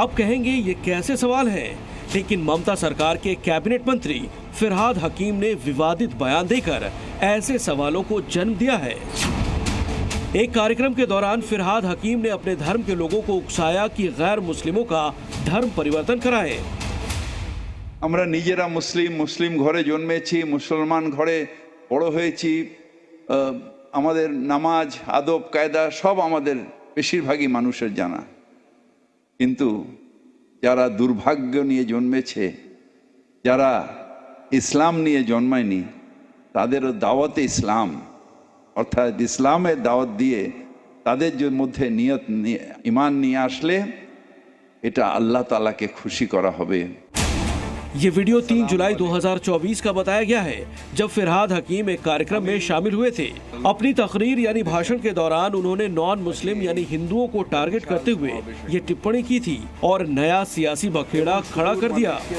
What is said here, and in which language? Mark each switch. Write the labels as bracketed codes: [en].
[hi] आप कहेंगे ये कैसे सवाल हैं? लेकिन ममता सरकार के कैबिनेट मंत्री फिरहाद हकीम ने विवादित बयान देकर ऐसे सवालों को जन्म दिया है। एक कार्यक्रम के दौरान फिरहाद हकीम ने अपने धर्म के लोगों को उकसाया कि गैर मुस्लिमों का धर्म परिवर्तन कराएं। [bn] আমরা নিজেরা মুসলিম ঘরে জন্মেছি, মুসলমান ঘরে বড় হয়েছি। আমাদের নামাজ আদব কায়দা সব আমাদের বেশিরভাগই মানুষের জানা। কিন্তু যারা দুর্ভাগ্য নিয়ে জন্মেছে, যারা ইসলাম নিয়ে জন্মায়নি, তাদেরও দাওয়াতে ইসলাম অর্থাৎ ইসলামের দাওয়াত দিয়ে তাদের যে মধ্যে নিয়ত ঈমান নিয়ে আসলে এটা আল্লাহ তাআলাকে খুশি করা হবে। [hi] ये वीडियो 3 जुलाई 2024 का बताया गया है, जब फिरहाद हकीम एक कार्यक्रम में शामिल हुए थे। अपनी तकरीर यानी भाषण के दौरान उन्होंने नॉन मुस्लिम यानी हिंदुओं को टारगेट करते हुए ये टिप्पणी की थी और नया सियासी बखेड़ा खड़ा कर दिया।